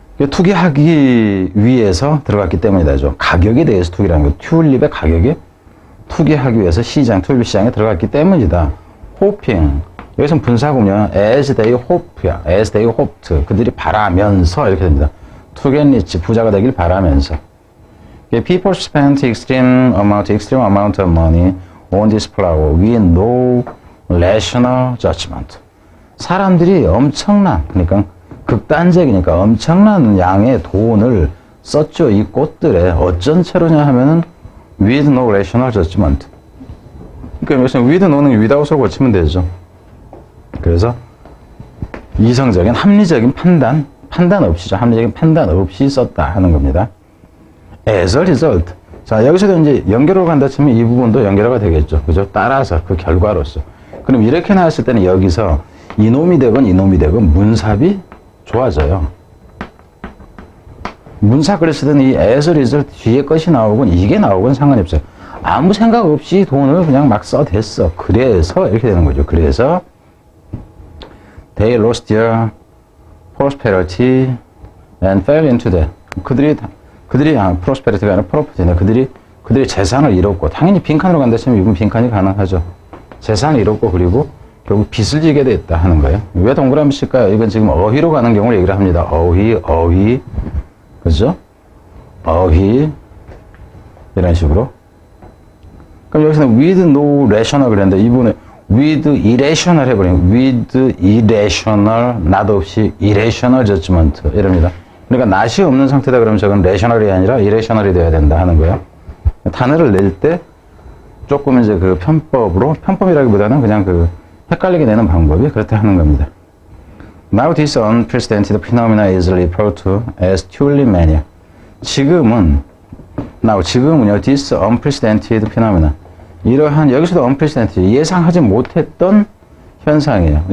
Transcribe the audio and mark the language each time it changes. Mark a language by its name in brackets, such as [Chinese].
[Korean] 투기하기 위해서 들어갔기 때문이다죠. 가격에 대해서 투기라는 거. 튤립의 가격이 투기하기 위해서 시장, 튤립 시장에 들어갔기 때문이다. [English] hoping. [Korean] 여기서는 분사구문이요. [English] as they hope [Korean] 야. [English] as they hoped. [Korean] 그들이 바라면서 이렇게 됩니다. [English] to get rich. [Korean] 부자가 되길 바라면서. [English] People spent extreme amount of money on this flower with no rational judgment. [Korean] 사람들이 엄청난, 그러니까 극단적이니까 엄청난 양의 돈을 썼죠. 이 꽃들에 어쩐 채로냐 하면은 [English] with no rational judgment. [Korean] 그러니까 여기서 with no는 without으로 고치면 되죠. 그래서 이성적인 합리적인 판단 없이죠. 합리적인 판단 없이 썼다 하는 겁니다. [English] As a result. [Korean] 자, 여기서도 이제 연결어가 간다 치면 이 부분도 연결어가 되겠죠. 그죠? 따라서 그 결과로서. 그럼 이렇게 나왔을 때는 여기서 이놈이 되건 문삽이 좋아져요. 문사 그랬을 때는 이 [English] as a result [Korean] 뒤에 것이 나오건 이게 나오건 상관이 없어요. 아무 생각 없이 돈을 그냥 막 써댔어. 그래서 이렇게 되는 거죠. 그래서 [English] they lost their prosperity and fell into debt. [Korean] 그들이 prosperity가 아니라 property네. 그들이 재산을 잃었고, 당연히 빈칸으로 간다 치면 이건 빈칸이 가능하죠. 재산을 잃었고, 그리고 결국 빚을 지게 됐다 하는 거예요. 왜 동그라미 칠까요? 이건 지금 어휘로 가는 경우를 얘기를 합니다. 어휘. 그죠? 어휘. 이런 식으로. 그럼 여기서는 with no rational 그랬는데, 이분은 [English] with irrational [Korean] 해버리면 with irrational, 낫 없이 [English] irrational judgment [Korean] 이럽니다. 그러니까 낫이 없는 상태다 그러면 저건 rational이 아니라 irrational이 돼야 된다 하는 거예요. 단어를 낼 때 조금 이제 그 편법이라기보다는 그냥 그 헷갈리게 되는 방법이 그렇다 하는 겁니다. [English] Now this unprecedented phenomena is referred to as tulip mania. [Korean] 지금은요, [English] this unprecedented phenomena. [Korean] 이러한, 여기서도 unprecedented, 예상하지 못했던 현상이에요.